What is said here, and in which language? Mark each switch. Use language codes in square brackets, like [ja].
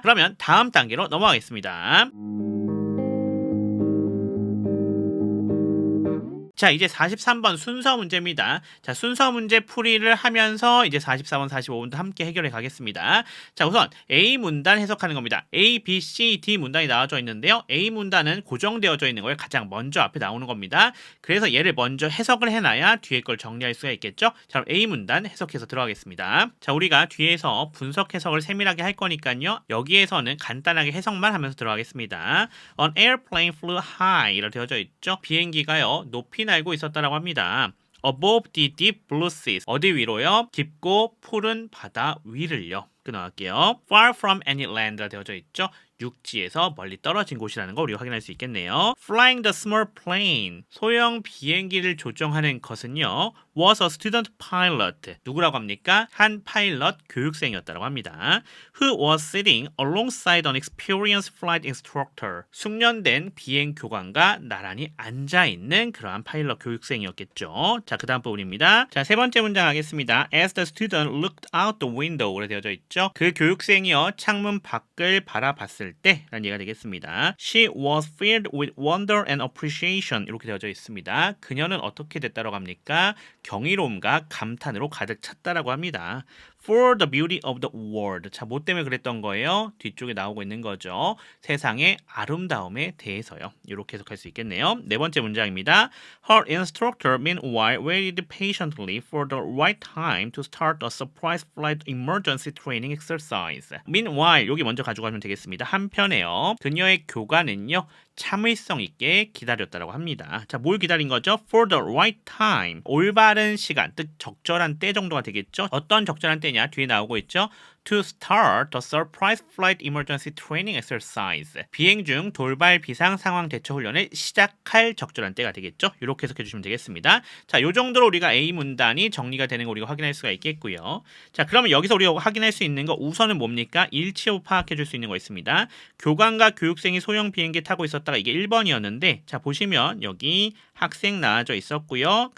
[ko] 그러면 다음 단계로 넘어가겠습니다. 자, 이제 43번 순서 문제입니다. 자, 순서 문제 풀이를 하면서 이제 44번, 45번도 함께 해결해 가겠습니다. 자, 우선 A 문단 해석하는 겁니다. A, B, C, D 문단이 나와져 있는데요. A 문단은 고정되어져 있는 거에 가장 먼저 앞에 나오는 겁니다. 그래서 얘를 먼저 해석을 해놔야 뒤에 걸 정리할 수가 있겠죠. 자, 그럼 A 문단 해석해서 들어가겠습니다. 자, 우리가 뒤에서 분석 해석을 세밀하게 할 거니까요. 여기에서는 간단하게 해석만 하면서 들어가겠습니다. [en] An airplane flew high [ko] 이렇게 되어져 있죠. 비행기가요. 높이 날고 있었다라고 합니다. [en] Above the deep blue seas. [ko] 어디 위로요? 깊고 푸른 바다 위를요. 끊어갈게요. [en] Far from any land가 [ko] 되어져 있죠. 육지에서 멀리 떨어진 곳이라는 거 우리가 확인할 수 있겠네요. [en] Flying the small plane. [ko] 소형 비행기를 조종하는 것은요. [en] Was a student pilot. [ko] 누구라고 합니까? 한 파일럿 교육생이었다고 합니다. [en] Who was sitting alongside an experienced flight instructor. [ko] 숙련된 비행 교관과 나란히 앉아있는 그러한 파일럿 교육생이었겠죠. 자, 그 다음 부분입니다. 자, 세 번째 문장 하겠습니다. [en] As the student looked out the window로 [ko] 되어져 있죠. 그 교육생이요. 창문 밖을 바라봤을 때 라는 얘기가 되겠습니다. [en] She was filled with wonder and appreciation [ko] 이렇게 되어져 있습니다. 그녀는 어떻게 됐다고 합니까? 경이로움과 감탄으로 가득 찼다라고 합니다. [en] For the beauty of the world. [ko] 자, 뭐 때문에 그랬던 거예요? 뒤쪽에 나오고 있는 거죠. 세상의 아름다움에 대해서요. 이렇게 해석할 수 있겠네요. 네 번째 문장입니다. [en] Her instructor meanwhile waited patiently for the right time to start a surprise flight emergency training exercise. [ko] Meanwhile, 여기 먼저 가져가면 되겠습니다. 한편에요. 그녀의 교관은요. 참을성 있게 기다렸다고 합니다. 자, 뭘 기다린 거죠? [en] For the right time. [ko] 올바른 시간, 즉 적절한 때 정도가 되겠죠? 어떤 적절한 때냐? 뒤에 나오고 있죠? [en] To start the surprise flight emergency training exercise. [ko] 비행 중 돌발 비상 상황 대처 훈련을 시작할 적절한 때가 되겠죠? 이렇게 해석해 주시면 되겠습니다. 자, 요 정도로 우리가 A 문단이 정리가 되는 거 우리가 확인할 수가 있겠고요. 자, 그러면 여기서 우리가 확인할 수 있는 거 우선은 뭡니까? 일치 여부 파악해 줄 수 있는 거 있습니다. 교관과 교육생이 소형 비행기 타고 있었다가 이게 1번이었는데 자, 보시면 여기 학생 나와져 있었고요.